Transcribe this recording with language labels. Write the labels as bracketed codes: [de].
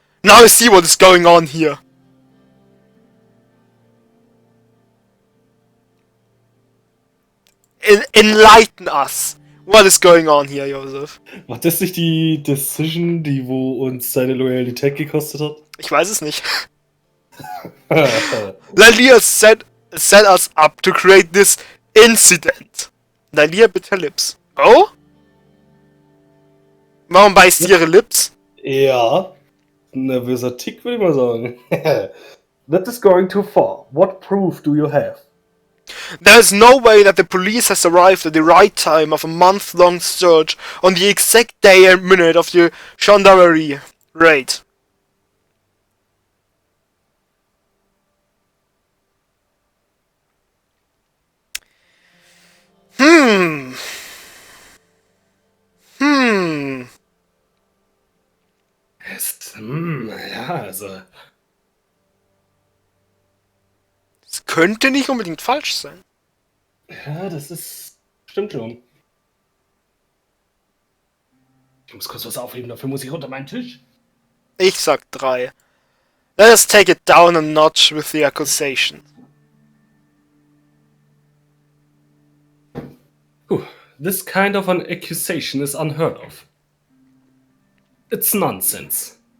[en] Now I see what is going on here. Enlighten us. What is going on here, Iosef? [de] War das nicht die Decision, die wo uns seine Loyalität gekostet hat? Ich weiß es nicht. [en] Lileas set us up to create this incident. Lilia bit her lips. Oh? [de] Warum beißt sie ihre Lips? Ja. Nervöser Tick, würde ich mal sagen. [en] That is going too far. What proof do you have? There is no way that the police has arrived at the right time of a month-long search on the exact day and minute of the gendarmerie raid. [de] Ja, also. Es könnte nicht unbedingt falsch sein. Ja, das ist. Stimmt schon. Ich muss kurz was aufheben, dafür muss ich unter meinen Tisch. Ich sag 3. [en] Let us take it down a notch with the accusation. This kind of an accusation is unheard of. It's nonsense.